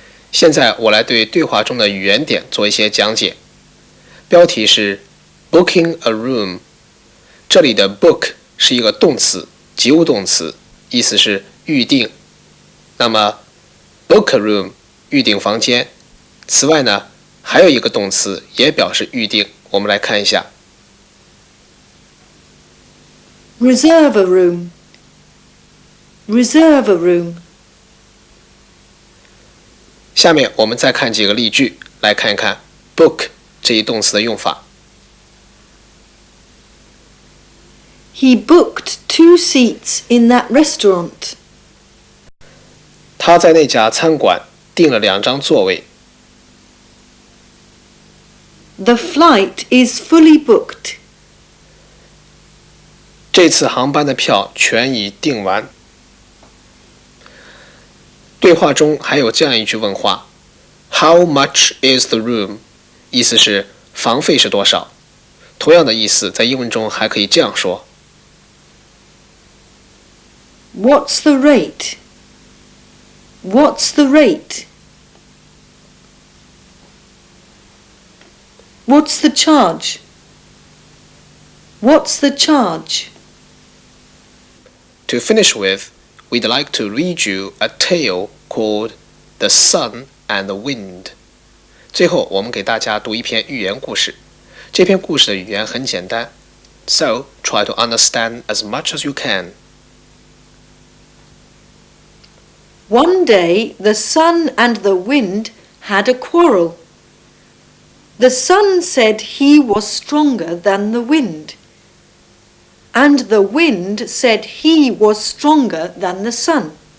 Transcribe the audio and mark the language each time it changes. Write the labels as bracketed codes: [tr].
[zh] 现在我来对对话中的语言点做一些讲解。标题是 Booking a room。这里的 book 是一个动词，及物动词，意思是预定。那么 book a room 预订房间。此外呢，还有一个动词也表示预订，我们来看一下。 [en] Reserve a room. Reserve a room. [zh] 下面我们再看几个例句，来看一看 book 这一动词的用法。 [en] He booked 2 seats in that restaurant. [zh] 他在那家餐馆订了2张座位。 [en] The flight is fully booked. [zh] 这次航班的票全已订完。对话中还有这样一句问话 ： [en] How much is the room？ [zh] 意思是房费是多少？同样的意思在英文中还可以这样说 [en] What's the rate? What's the rate? What's the charge? What's the charge? To finish with, we'd like to read you a tale called The Sun and the Wind. [zh] 最后，我们给大家读一篇寓言故事。这篇故事的语言很简单 [en] ，so try to understand as much as you can. One day the sun and the wind had a quarrel. The sun said he was stronger than the wind, and the wind said he was stronger than the sun.